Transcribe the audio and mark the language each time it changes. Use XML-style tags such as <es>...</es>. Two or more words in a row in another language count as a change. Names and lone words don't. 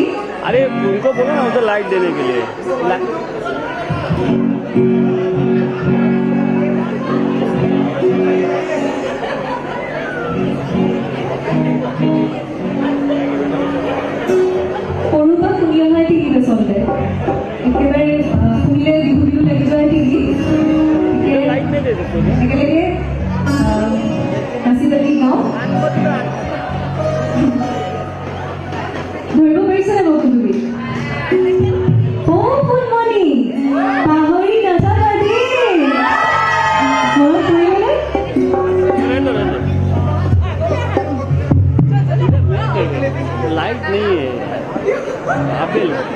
<hi>अरे उनको बोलो ना उधर लाइट देने के लिए</hi> <as>সৰুৰ পৰা শুনি অহা এটি গীত আচলতে একেবাৰে শুনিলে বিহু বিহু লাগি যোৱা এটি গীত</as> <hi>लाइट नहीं दे सकते</hi> <as>একেলগে নাচি বাগি গাওঁ ধৰিব পাৰিছেনে বাৰু তুমি অ' ফুলমণি পাহৰি নাযাবা দেই মনত পৰিবনে</as> <hi>लाइट नहीं है आपेल</hi>